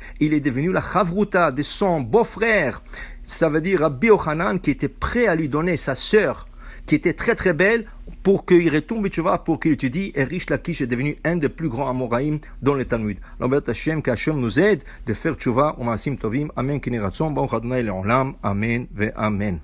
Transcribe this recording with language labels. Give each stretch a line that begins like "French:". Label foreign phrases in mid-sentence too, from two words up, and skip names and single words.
French: Il est devenu la chavruta de son beau-frère. Ça veut dire Rabbi Yochanan qui était prêt à lui donner sa sœur qui était très très belle, pour qu'il retombe tchouva, pour qu'il étudie, et Rish Lakish est devenu un des plus grands Amoraïm dans le Talmud. Alors, Hashem, qu'Hashem nous aide de faire tchouva, au
Hebrew: מעשים טובים, אמן, כן יהי רצון, ברוך ה' לעולם, אמן, ואמן.